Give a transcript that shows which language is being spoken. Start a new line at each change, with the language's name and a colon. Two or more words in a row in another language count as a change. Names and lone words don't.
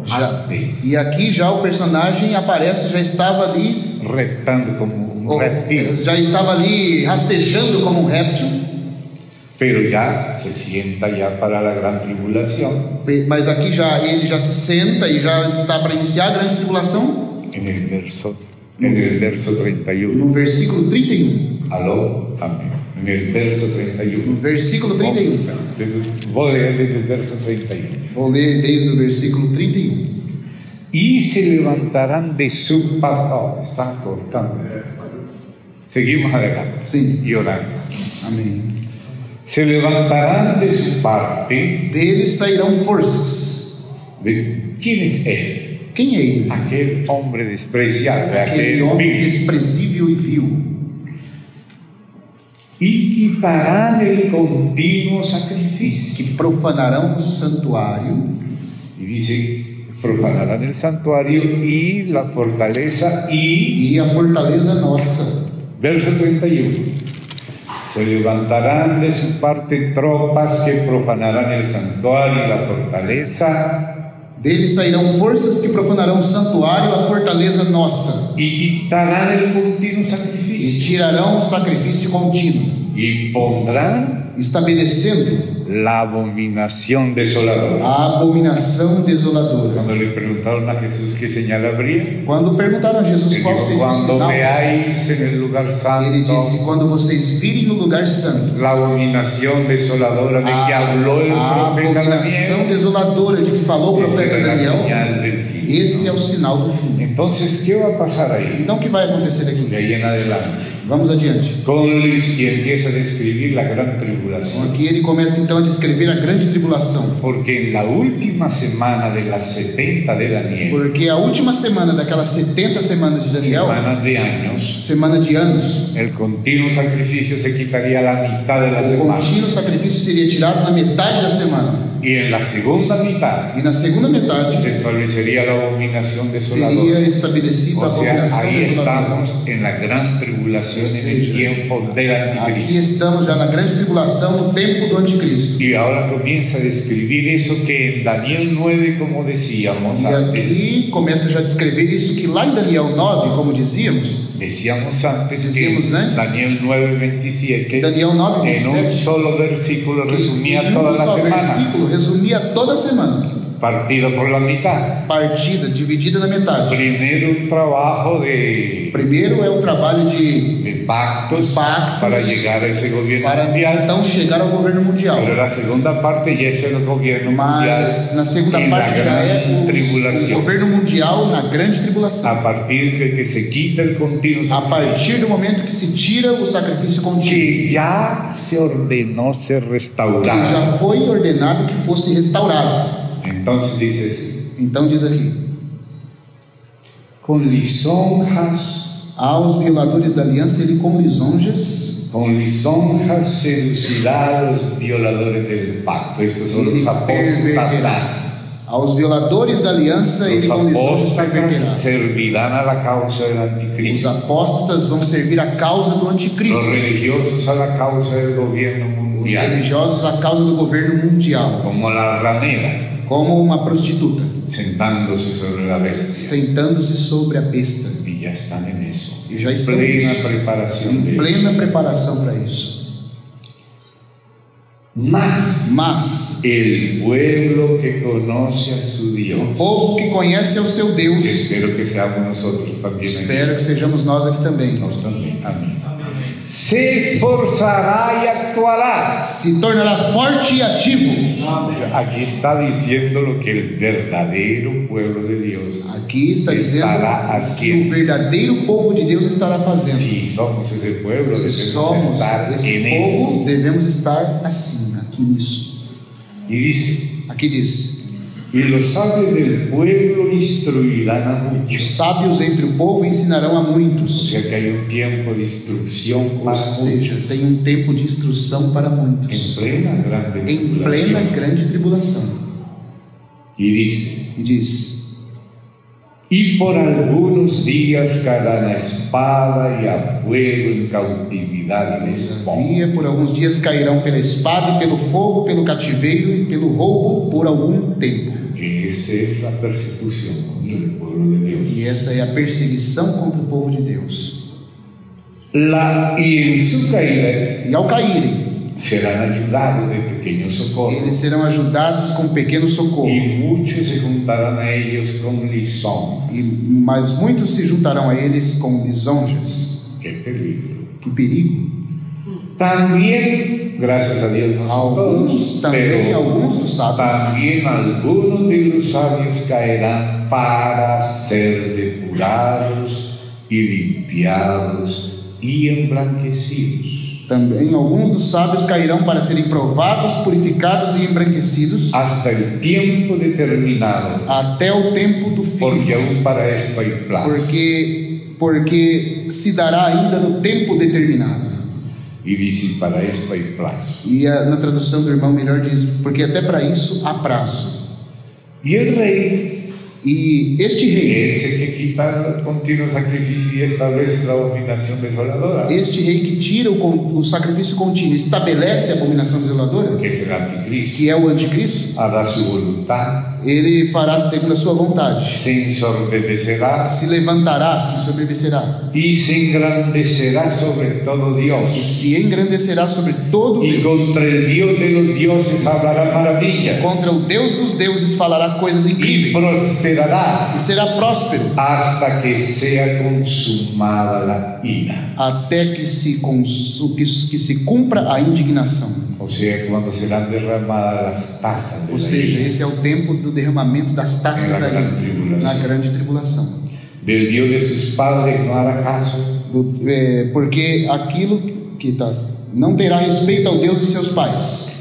Portuguese: Já. antes, E aqui já o personagem aparece, já estava ali,
Spanish: reptando como un reptil,
Portuguese: já estava ali rastejando como um réptil,
Spanish: pero ya se sienta ya para la gran tribulación
Portuguese: mas aqui já ele já se senta e já está para iniciar a grande tribulação.
Spanish: en el verso 31.
Portuguese: No versículo 31.
Spanish: Aló, amén. En el verso
Portuguese: No 31. versículo 31.
Spanish: Voy a leer desde el verso 31.
Portuguese: Vou ler desde o versículo 31.
Spanish: Y se levantarán de su parte. Oh, está cortando. Seguimos adelante.
Portuguese: Sim.
Spanish: Y orando.
Portuguese: Amém.
Spanish: Se levantarán de su parte.
Portuguese: Deles sairão forças.
Spanish: ¿Quién es él?
Portuguese: Quem é ele?
Spanish: Aquel hombre despreciable,
Portuguese: Aquele
Spanish: aquel
Portuguese: homem vil. desprezível e vil.
Spanish: Y quitarán el continuo sacrificio.
Portuguese: Que profanarão o santuário.
Spanish: Y dice, profanarán el santuario y la fortaleza y...
Portuguese: E a fortaleza nossa.
Spanish: Verso 31. Se levantarán de su parte tropas que profanarán el santuario y la fortaleza
Portuguese: Deles sairão forças que profanarão o santuário, a fortaleza nossa,
Spanish: y quitarán el continuo
Portuguese: e
Spanish: sacrificio
Portuguese: tirarão o sacrifício contínuo,
Spanish: y pondrán
Portuguese: estabelecendo
Spanish: la abominación desoladora.
Portuguese: A abominação desoladora.
Spanish: Cuando le preguntaron a Jesús qué señal habría,
Portuguese: Quando perguntaram a Jesus
Spanish: él
Portuguese: qual
Spanish: dijo,
Portuguese: seria o
Spanish: cuando
Portuguese: sinal,
Spanish: veáis en el lugar
Portuguese: ele
Spanish: santo
Portuguese: disse: quando vocês virem no lugar santo
Spanish: la abominación desoladora de que habló el
Portuguese: a
Spanish: profeta
Portuguese: abominação
Spanish: Daniel,
Portuguese: desoladora de que falou o
Spanish: esa
Portuguese: profeta
Spanish: era la
Portuguese: Daniel,
Spanish: señal del fin.
Portuguese: esse é o sinal do fim.
Spanish: Entonces, ¿qué va a pasar ahí?
Portuguese: Então o que vai acontecer
Spanish: De
Portuguese: aqui?
Spanish: ahí en adelante.
Portuguese: Vamos adiante.
Spanish: Y empieza a describir la gran tribulación.
Portuguese: Aqui ele começa então a descrever a grande tribulação.
Spanish: Porque en la última semana de las 70 de Daniel,
Portuguese: Porque a última semana daquelas 70 semanas de Daniel,
Spanish: semanas de años,
Portuguese: semana de anos,
Spanish: el continuo sacrificio se quitaría la mitad de la
Portuguese: o
Spanish: semana.
Portuguese: contínuo sacrifício seria tirado na metade da semana.
Spanish: Y en la segunda mitad
Portuguese: E na segunda metade
Spanish: se establecería la abominación
Portuguese: seria
Spanish: desoladora.
Portuguese: estabelecida a
Spanish: O sea,
Portuguese: abominação
Spanish: ahí
Portuguese: desoladora.
Spanish: estamos en la gran tribulación en el tiempo del
Portuguese: Aqui
Spanish: anticristo.
Portuguese: estamos já na grande tribulação, no tempo do anticristo.
Spanish: Y ahora comienza a describir eso que en Daniel 9, como decíamos
Portuguese: E
Spanish: antes,
Portuguese: aqui começa já a descrever isso que lá em Daniel 9, como dizíamos,
Spanish: decíamos antes que Decíamos antes. Daniel 9:27
Portuguese: Daniel 9,
Spanish: en un
Portuguese: 27,
Spanish: solo versículo resumía
Portuguese: em
Spanish: toda la
Portuguese: só
Spanish: semana,
Portuguese: versículo resumia toda a semana,
Spanish: partido por la mitad.
Portuguese: partida, dividida na metade.
Spanish: Primero un trabajo de
Portuguese: Primeiro é o trabalho
Spanish: pactos,
Portuguese: pactos
Spanish: para llegar a ese gobierno
Portuguese: para
Spanish: mundial,
Portuguese: então chegar ao governo mundial.
Spanish: pero la segunda parte ya es el gobierno mundial
Portuguese: Mas na segunda
Spanish: en la
Portuguese: parte já é
Spanish: gran
Portuguese: o
Spanish: tribulación,
Portuguese: governo mundial na grande tribulação.
Spanish: a partir de que se quita el continuo
Portuguese: A partir do momento que se tira o sacrifício contínuo,
Spanish: que ya se ordenó ser
Portuguese: que
Spanish: restaurado.
Portuguese: já foi ordenado que fosse restaurado.
Spanish: Entonces dice así:
Portuguese: Então diz aqui:
Spanish: con lisonjas
Portuguese: aos violadores da aliança ele com lisonjas
Spanish: seducirá a los violadores del pacto. Estos son
Portuguese: ele
Spanish: los apóstatas.
Portuguese: perverterá. Aos violadores da aliança ele
Spanish: Los
Portuguese: com lisonjas perverterá.
Spanish: apóstatas servirán a la causa del
Portuguese: Os
Spanish: anticristo.
Portuguese: apóstatas vão servir a causa do
Spanish: Los
Portuguese: anticristo.
Spanish: religiosos a la causa del gobierno
Portuguese: Os
Spanish: mundial.
Portuguese: religiosos a causa do governo mundial,
Spanish: Como la ramera
Portuguese: como uma prostituta,
Spanish: sentándose sobre la bestia.
Portuguese: sentando-se sobre a besta.
Spanish: Y ya están en eso.
Portuguese: E já estão
Spanish: Plena preparación
Portuguese: em
Spanish: de eso.
Portuguese: plena preparação para isso. Mas
Spanish: El pueblo que conoce a su
Portuguese: o
Spanish: Dios,
Portuguese: povo que conhece ao seu
Spanish: que
Portuguese: Deus,
Spanish: espero que seamos nosotros también.
Portuguese: espero que sejamos nós aqui também,
Spanish: Nos también. Amén. Se esforzará y actuará.
Portuguese: se tornará forte e ativo.
Spanish: O sea, aquí está diciendo lo que el verdadero pueblo de Dios,
Portuguese: Aqui está dizendo
Spanish: estará
Portuguese: que o
Spanish: haciendo.
Portuguese: verdadeiro povo de Deus estará fazendo.
Spanish: Si somos ese pueblo,
Portuguese: Se
Spanish: debemos
Portuguese: somos
Spanish: estar
Portuguese: esse
Spanish: en eso.
Portuguese: povo, devemos estar assim, aqui nisso.
Spanish: Y dice:
Portuguese: Aqui diz:
Spanish: y los sabios del pueblo instruirán a
Portuguese: os
Spanish: muchos.
Portuguese: sábios entre o povo ensinarão a
Spanish: O
Portuguese: muitos.
Spanish: sea que hay un tiempo de instrucción
Portuguese: Ou
Spanish: para
Portuguese: seja,
Spanish: muchos.
Portuguese: tem um tempo de instrução para
Spanish: En
Portuguese: muitos,
Spanish: plena grande
Portuguese: em plena
Spanish: tribulación.
Portuguese: grande tribulação.
Spanish: Y dice:
Portuguese: E diz:
Spanish: y por algunos días caerá la espada y a fuego en cautividad y despojo.
Portuguese: por alguns dias cairão pela espada e pelo fogo, pelo cativeiro e pelo roubo por algum tempo.
Spanish: Esa es la persecución contra el pueblo de Dios.
Portuguese: E essa é a perseguição contra o povo de Deus.
Spanish: Y en su caída
Portuguese: E ao caírem,
Spanish: serán ayudados de pequeño socorro.
Portuguese: eles serão ajudados com pequeno socorro.
Spanish: Y muchos se juntarán a ellos con lisón.
Portuguese: Mas muitos se juntarão a eles com lisonjas.
Spanish: Qué peligro.
Portuguese: Que perigo!
Spanish: También, gracias a Dios, no son
Portuguese: Alguns
Spanish: todos,
Portuguese: também,
Spanish: pero
Portuguese: alguns dos sábios,
Spanish: también algunos de los sabios caerán para ser depurados y limpiados y emblanquecidos,
Portuguese: também alguns dos sábios cairão para serem provados, purificados e embranquecidos
Spanish: hasta el tiempo determinado,
Portuguese: até o tempo do fim,
Spanish: porque aún para esto hay plazo.
Portuguese: porque se dará ainda no tempo determinado.
Spanish: Y dice: para esto hay plazo.
Portuguese: E na tradução do irmão melhor diz: porque até para isso há prazo.
Spanish: Y el rey,
Portuguese: E este rei,
Spanish: ese que quita el continuo sacrificio y establece la abominación desoladora,
Portuguese: este rei que tira o sacrifício contínuo, estabelece a abominação desoladora,
Spanish: que es el anticristo,
Portuguese: que é o anticristo,
Spanish: hará su voluntad
Portuguese: Ele fará segundo a sua vontade.
Spanish: se ensordecerá
Portuguese: Se levantará, se ensoberbecerá.
Spanish: y se engrandecerá sobre todo
Portuguese: E
Spanish: Dios.
Portuguese: se engrandecerá sobre todo
Spanish: Y
Portuguese: Deus.
Spanish: contra el Dios de los dioses hablará maravillas.
Portuguese: Contra o Deus dos deuses falará coisas
Spanish: Y
Portuguese: incríveis.
Spanish: prosperará
Portuguese: E será próspero
Spanish: hasta que sea consumada la ira.
Portuguese: até que se cumpra a indignação.
Spanish: O sea, cuando serán derramadas las tazas de
Portuguese: Ou
Spanish: la
Portuguese: seja,
Spanish: ira
Portuguese: esse é o tempo do derramamento das taças Na da ira, grande tribulação. na grande tribulação.
Spanish: del Dios de sus padres no hará caso,
Portuguese: Porque aquilo que não terá respeito ao Deus de seus pais,